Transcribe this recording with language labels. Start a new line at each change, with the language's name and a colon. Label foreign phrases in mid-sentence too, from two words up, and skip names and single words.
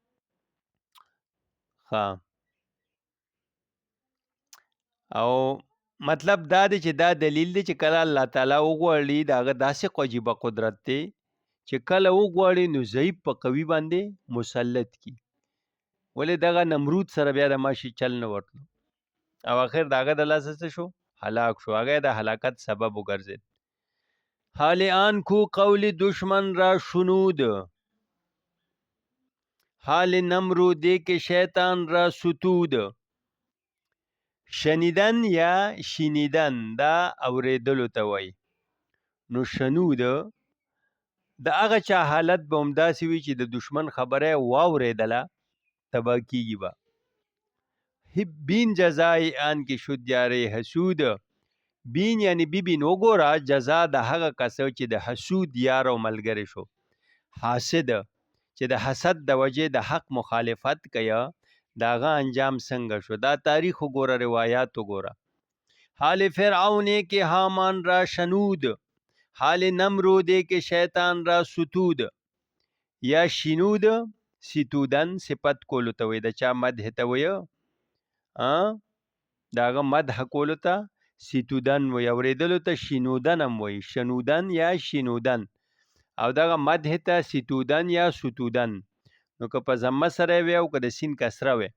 Pashto: او مطلب دا دی چې دا دلیل دی چې کله الله تعالی وغواړي د هغه داسې عجیبه قدرت دی چې کله وغواړي نو ضعیف په قوي باندې مسلط کی. ولې دغه نمرود سره بیا د ماشي چل نه ورتلو او اخر داغه د لاسه څه شو؟ هلاک شو. هغه د هلاکت سبب وګرځید.
Persian: حال آن کو قول دشمن را شنود، حال نمرودی که شیطان را ستود.
Pashto: شنیدن یا شنیدن دا اوریدلو ته وایي، نو شنود د هغه چا حالت به همداسې وي چې د دشمن خبره واورېدله تباه کیږي به.
Persian: بین جزای آن که شد یاره حسود،
Pashto: بین یعنی ببین وګوره جزا د هغه کسو چې د حسود یار او ملګری شو، حاسد چې د حسد د وجې د حق مخالفت کیا داغه انجام څنګه شو. دا تاریخ وګوره، روایات وګوره.
Persian: حال فرعون که حامان را شنود، حال نمرود که شیطان را ستود.
Pashto: یا شنود ستودن صفت کولو ته وي، د چا مدح ته وي، داغه مدح کولو ته ستودن وي، اوریدلو ته شنودن هم وي، شنودن یا شنودن، او دغه مدح ته ستودن یا ستودن. نو که په ضمه سره وي او که د سین کسره وي.